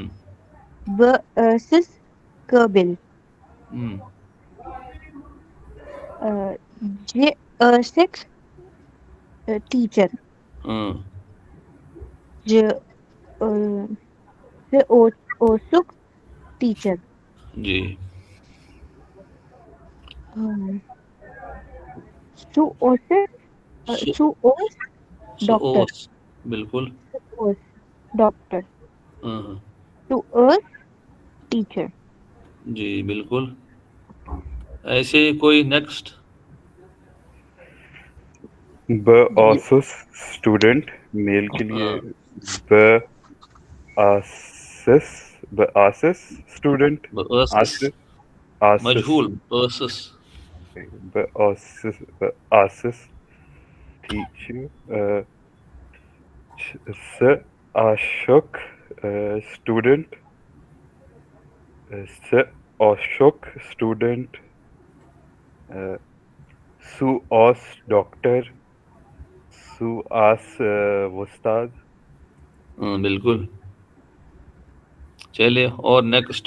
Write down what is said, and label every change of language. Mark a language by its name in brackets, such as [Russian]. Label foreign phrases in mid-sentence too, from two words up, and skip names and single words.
[Kashmiri] سس قابل، سکس ٹیچر، [Urdu] ہاں [Kashmiri] اوسک ٹیچر، [Urdu] جی [Kashmiri] سو اوس ڈاکٹر، اوس بالکل۔ ڈاکٹر، [Urdu] ہاں ہاں [Kashmiri] سو اوس ٹیچر۔ [Urdu] جی بالکل۔ ایسے کوئی نیکسٹ؟ [Kashmiri] ب آسس اسٹوڈنٹ، [Urdu] میل کے لیے [Kashmiri] ب آسس، ب آسس اسٹوڈنٹ، بأسس آسس مجهول بأسس ب آسس، ب آسس ٹیچر، س آشک اسٹوڈنٹ، س آشک اسٹوڈنٹ، سو آس ڈاکٹر، سو آس استاد. [Urdu] بالکل. چلیے اور نیکسٹ.